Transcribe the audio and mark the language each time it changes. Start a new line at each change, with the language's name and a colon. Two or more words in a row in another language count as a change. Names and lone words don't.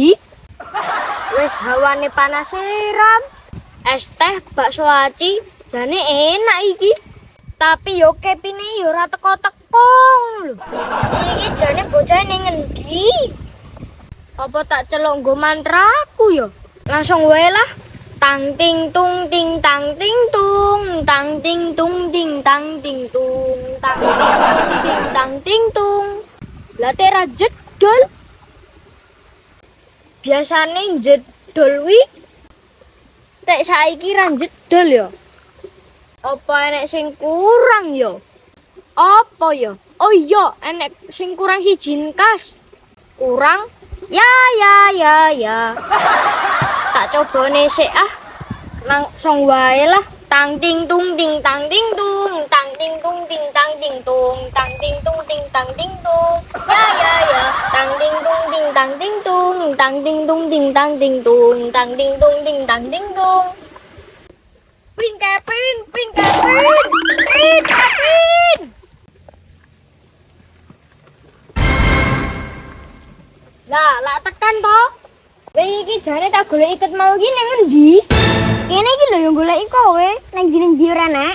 Javanese: Wis hawane panas seram. Es teh bakso aci jane enak iki. Tapi yo kepine yo ora teko-teko lho. Iki jane bocah ning ngendi? Apa tak celok nggo mantraku yo? Langsung wae lah. Tang ting tung ting tang ting tung, tang ting tung ting tang ting tung, tang ting tung ting tang ting tung. Lah tera jedul. Biasane jedul wi tek saiki ra jedul ya. Apa enek sing kurang ya? Apa ya? Oh iya, enek sing kurang siji kas. Kurang? Ya. Tak cobane sik langsung wae lah. Tang ting tung ting tang ting tung, tang ting tung ting tang ting tung, tang ting tung ting tang ting tung. Ya. Tang ting tung ting tang ting tung, tang ting tung ting tang ting tung, tang ting tung ting tang ting tung. Pin Kevin. Lah tekan to. Iki jane tak golek iket mau iki nang endi? Kene iki lho yo goleki kowe, nang ndi ora nek.